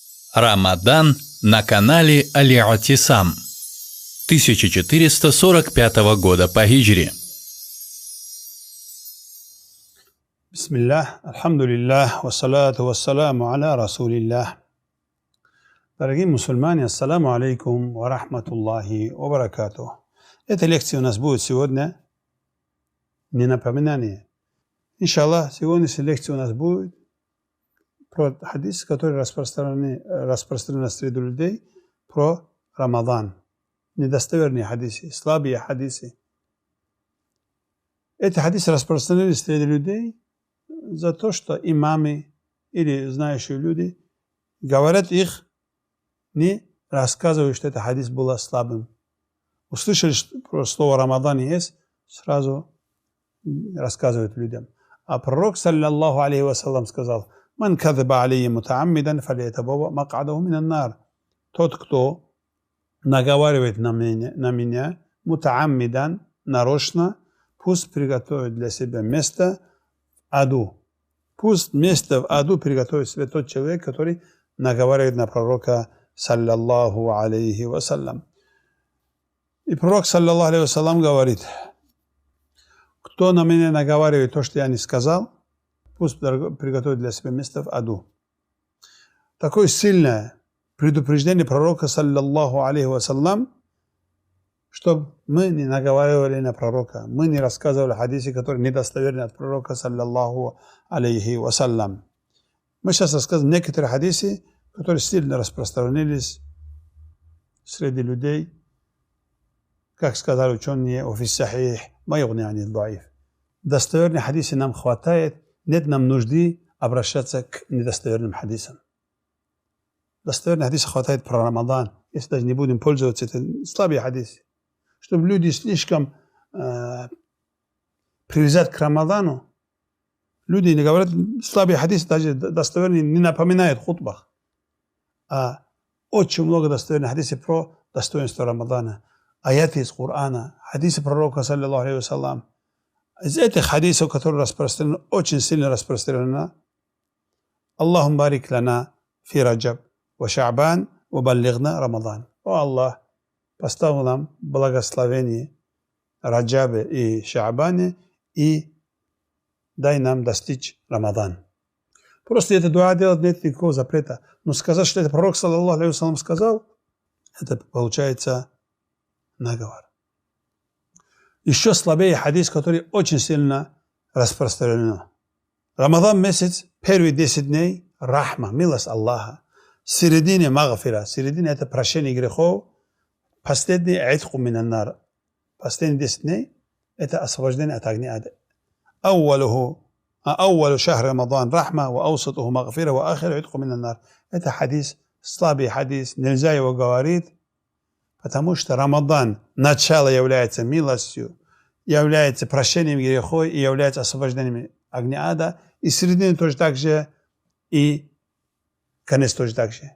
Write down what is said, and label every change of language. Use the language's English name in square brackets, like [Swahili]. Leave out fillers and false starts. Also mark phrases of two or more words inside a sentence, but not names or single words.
[Russian] Рамадан на канале Аль-Атисам 1445 года по хиджре. Бисмиллах, [Arabic] الحمد لله والصلاة والسلام على رسول الله. Дорогие мусульмане, السلام عليكم ورحمة الله وبركاته. [Russian] Эта лекция у нас будет сегодня не напоминание. Иншаллах, сегодняшняя лекция у нас будет про хадис, который распространен среди людей, про Рамадан. Недостоверные хадисы, слабые хадисы. Эти хадисы распространены среди людей за то, что имамы или знающие люди говорят их, не рассказывают, что этот хадис был слабым. Услышали, что слово Рамадан есть, сразу рассказывают людям. А пророк, [Arabic] صلى الله عليه وسلم, сказал: «من كذب علي متعمدا فليتبوأ مقعده من النار». [Russian] Тот, кто наговаривает на меня мутааммидан, нарочно, пусть приготовит для себя место в аду. Пусть место в аду приготовит себе тот человек, который наговаривает на пророка, [Arabic] صلى الله عليه وسلم. [Russian] И пророк, [Arabic] صلى الله عليه وسلم, [Russian] говорит: кто на меня наговаривает то, что я не сказал, пусть приготовит для себя место в аду. Такое сильное предупреждение пророка, [Arabic] صلى الله عليه وسلم, [Russian] чтобы мы не наговаривали на пророка, мы не рассказывали хадисы, которые недостоверны от пророка, [Arabic] صلى الله عليه وسلم. [Russian] Мы сейчас расскажем некоторые хадисы, которые сильно распространились среди людей, как сказали ученые, [Arabic] في الصحيح ما يغني عن الضعيف». [Russian] Достоверные хадисы нам хватает, нет нам нужды обращаться к недостоверным хадисам. Достоверные хадисы хватает про Рамадан, если даже не будем пользоваться этим слабые хадисы. Чтобы люди слишком привязать к Рамадану, люди не говорят, слабые хадисы даже достоверные не напоминают в хутбах. А очень много достоверных хадисов про достоинство Рамадана. Аяты из Корана, хадисы пророка, [Arabic] صلى الله عليه وسلم. [Russian] Из этих хадисов, которые распространены, очень сильно распространены: [Arabic] اللهم بارك لنا في رجب وشعبان وبلغنا رمضان. [Russian] О Аллах, поставил нам благословение Раджабе и Ша'бане и дай нам достичь Рамадан. Просто это дуа делать нет никакого запрета. Но сказать, что это пророк, [Arabic] صلى الله عليه وسلم, [Russian] сказал, это получается наговор. Еще слабее хадис, который очень сильно распространен. Рамадан месяц, первые 10 дней, рахма, милость Аллаха. В середине магфира, середине это прощение грехов. Последний [Arabic] عتق من النار. [Russian] Последние 10 дней это освобождение от огня ада. [Arabic] أول شهر رمضان رحمة وأوسطه مغفرة وآخره عتق من النار. [Russian] Это хадис, слабый хадис, нельзя его говорить, потому что Рамадан, начало является милостью, является прощением грехов и является освобождением огня ада, и середина тоже так же, и конец тоже так же.